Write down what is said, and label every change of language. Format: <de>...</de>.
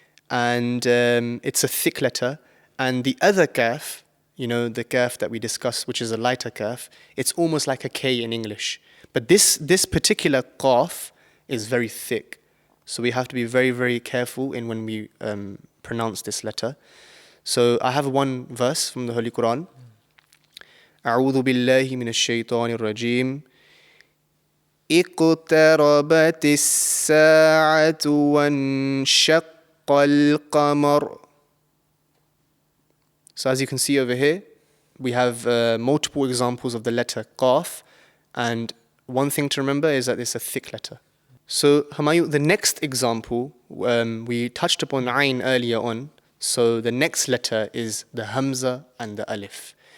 <en>And it's a thick letter. And the other kaf, the kaf that we discussed, which is a lighter kaf, it's almost like a K in English. But this particular qaf is very thick. So we have to be very, very careful in when we pronounce this letter. So I have one verse from the Holy Qur'an.</en> <ar>أعوذ بالله من الشيطان الرجيم اقتربت الساعة وانشق القمر.</ar> <en>So as you can see over here, we have multiple examples of the letter Qaf, and one thing to remember is that it's a thick letter. So Hamayu, the next example, we touched upon Ain earlier on, so the next letter is the Hamza and the Alif.</en>